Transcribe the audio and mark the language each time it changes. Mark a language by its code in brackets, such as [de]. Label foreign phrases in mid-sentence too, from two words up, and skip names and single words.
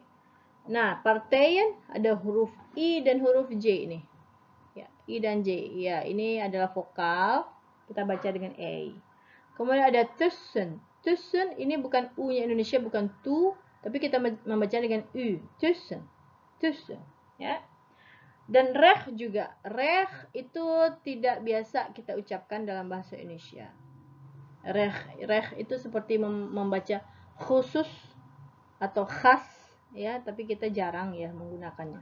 [id] Nah, partijen ada huruf I dan huruf J ini. Ya, I dan J. Ya, ini adalah vokal. Kita baca dengan A. Kemudian ada tussen. Tussen ini bukan U-nya Indonesia, bukan tu, tapi kita membaca dengan U. Tussen. Tussen, ya. Dan reg juga. Reg itu tidak biasa kita ucapkan dalam bahasa Indonesia. Reg itu seperti membaca khusus atau khas, ya, tapi kita jarang ya menggunakannya.